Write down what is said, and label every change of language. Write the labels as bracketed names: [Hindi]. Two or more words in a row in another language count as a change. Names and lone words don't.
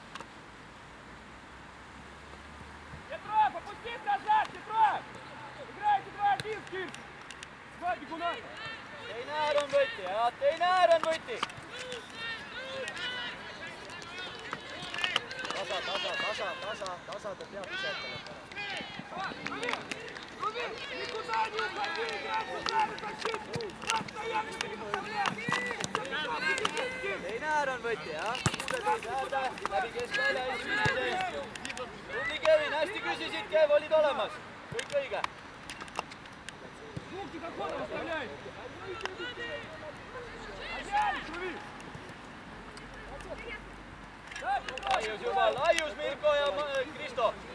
[Russian] Петров, опустись назад, Петров! Играйте 2-1, Скирс! [Estonian] Teine äär on võti, jah, teine äär on võti! Tasa, ta peab isetama pärast. [Russian] Никуда не уходи, играть удар и защиту! [Estonian] Постоянно Teine äär on võti, jah? Läbi keskvälja esimene tee. Tubli Kevin, hästi küsisid, Kev, olid olemas. Kõik õige. Laius Mirko ja Kristo.